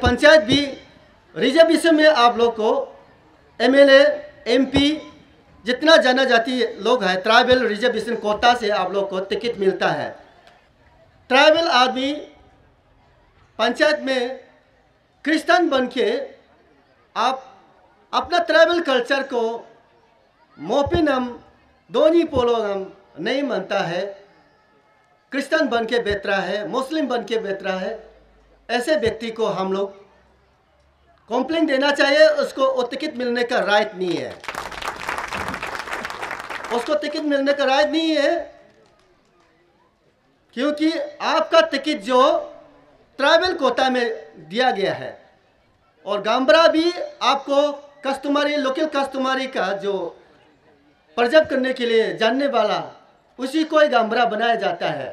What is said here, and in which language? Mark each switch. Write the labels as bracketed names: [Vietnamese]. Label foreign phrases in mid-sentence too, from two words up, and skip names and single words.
[Hindi] पंचायत भी रिजर्वेशन में आप लोग को [English] MLA MP [Hindi] जितना जनजाति लोग हैं [English] tribal reservation quota [Hindi] से आप लोग को टिकट मिलता है। ट्राइबल आदमी पंचायत में क्रिश्चियन बन के आप अपना [English] tribal culture [Hindi] को मोपिनम दोनी पोलोगम नहीं मानता है, क्रिश्चियन बन के बेच रहा है, मुस्लिम बन के बेच रहा है, ऐसे व्यक्ति को हम लोग कंप्लेंट देना चाहिए। उसको वो टिकट मिलने का राइट नहीं है, उसको टिकट मिलने का राइट नहीं है, क्योंकि आपका टिकट जो [English] tribal quota [Hindi] में दिया गया है और गांबरा भी आपको [English] customary local customary [Hindi] का जो प्रिजर्व करने के लिए जानने वाला उसी को ही गांबरा बनाया जाता है।